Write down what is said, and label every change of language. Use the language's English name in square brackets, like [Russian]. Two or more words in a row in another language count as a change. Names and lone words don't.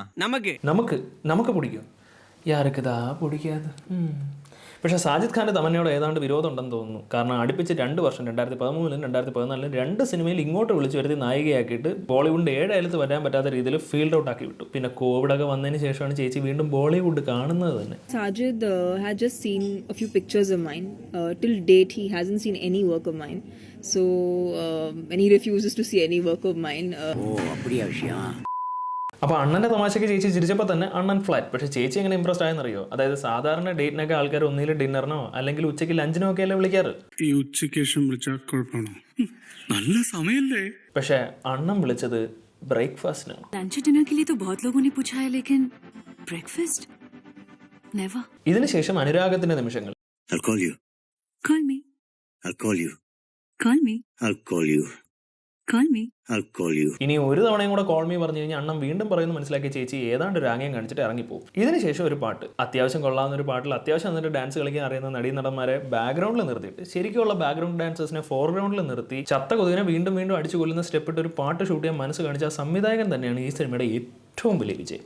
[Tamil] நமக்கு பிடிக்கும். யாருக்குத்தான் பிடிக்காது. [Malayalam] പക്ഷേ സാജിദ് ഖാൻ്റെ തമന്നയോട് ഏതാണ്ട് വിരോധം ഉണ്ടെന്ന് തോന്നുന്നു. കാരണം അടുപ്പിച്ച് 2 വർഷം 2013 2014 2 സിനിമയിൽ ഇങ്ങോട്ട് വിളിച്ചു വരുത്തി നായികയാക്കിയിട്ട് ബോളിവുഡ് 7 അയലത്ത് വരാൻ പറ്റാത്ത രീതിയിൽ [English] field out [Malayalam] ആക്കി വിട്ടു. പിന്നെ കോവിഡൊക്കെ വന്നതിന് ശേഷമാണ് ചേച്ചി വീണ്ടും ബോളിവുഡ് കാണുന്നത് തന്നെ. [English] Sajid had just seen a few pictures of mine. Till date he hasn't seen any work of mine. So and he refuses to see any work of mine. [Tamil] அப்படியா விஷயம்? [Malayalam] അപ്പോൾ അണ്ണൻ്റെ തമാശയ്ക്ക് ചേച്ചി ചിരിച്ചപ്പോൾ തന്നെ അണ്ണൻ ഫ്ലാറ്റ്. പക്ഷേ ചേച്ചി എങ്ങനെ ഇമ്പ്രസ്ഡ് ആയെന്നറിയോ? അതായത് സാധാരണ ഡേറ്റിനൊക്കെ ആൾക്കാർ ഒന്നിൽ ഡിന്നറിനോ അല്ലെങ്കിൽ ഉച്ചയ്ക്ക് ലഞ്ചിനോ ഒക്കെ അല്ലേ വിളിക്കാറ്. ഈ ഉച്ചയ്ക്ക് ശേഷം വിളിച്ചാൽ കുഴപ്പമാണോ? നല്ല സമയല്ലേ? പക്ഷേ അണ്ണൻ വിളിച്ചത് ബ്രേക്ക്ഫാസ്റ്റിനാണ്. [English] lunch dinner [Hindi] के लिए तो बहुत लोगों ने पूछा है, लेकिन [English] breakfast never. [Malayalam] ഇതിനുശേഷം അനുരാഗത്തിന്റെ നിമിഷങ്ങൾ. [English] I'll call you. Call me. I'll call you. Call me. I'll call you. Call me. I'll call you. [Malayalam] ഇനി ഒരു തവണയും കൂടെ [English] call me [Malayalam] പറഞ്ഞു കഴിഞ്ഞാൽ അണ്ണൻ വീണ്ടും പറയുന്നു മനസ്സിലാക്കിയ ചേച്ചി ഏതാണ്ട് ഒരു ആംഗ്യം കാണിച്ചിട്ട് ഇറങ്ങിപ്പോകും. ഇതിനുശേഷം ഒരു പാട്ട്, അത്യാവശ്യം കൊള്ളാവുന്ന ഒരു പാട്ടിൽ അത്യാവശ്യം എന്നിട്ട് ഡാൻസ് കളിക്കാൻ അറിയുന്ന നടീനടന്മാരെ ബാക്ക്ഗ്രൗണ്ടിൽ നിർത്തിയിട്ട് ശരിക്കുള്ള [English] background dancers [Malayalam] ഫോർഗ്രൗണ്ടിൽ നിർത്തി ചത്ത കൊതുകിനെ വീണ്ടും വീണ്ടും അടിച്ചു കൊല്ലുന്ന സ്റ്റെപ്പ് ഇട്ട് ഒരു പാട്ട് ഷൂട്ട് ചെയ്യാൻ മനസ്സ് കാണിച്ച സംവിധായകൻ തന്നെയാണ് ഈ സിനിമയുടെ ഏറ്റവും വലിയ വിജയം.